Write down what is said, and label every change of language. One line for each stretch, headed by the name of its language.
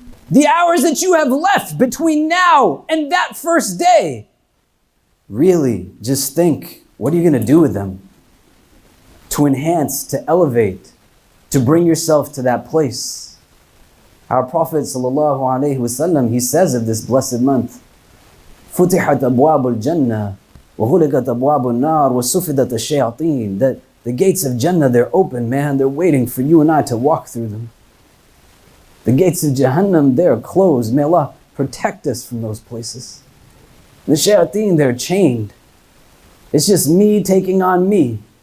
English: The hours that you have left between now and that first day, really just think, what are you going to do with them? To enhance, to elevate, to bring yourself to that place.
Arabic: Our Prophet ﷺ, he says of this blessed month, فُتِحَتْ أَبْوَابُ الْجَنَّةِ وَغُلِقَتْ أَبْوَابُ النَّارِ وَسُفِدَتْ الشَّيَاطِينَ.
English: That the gates of Jannah, they're open, man. They're waiting for you and I to walk through them. The gates of Jahannam, they're closed. May Allah protect us from those places. The shayateen, they're chained. It's just me taking on me.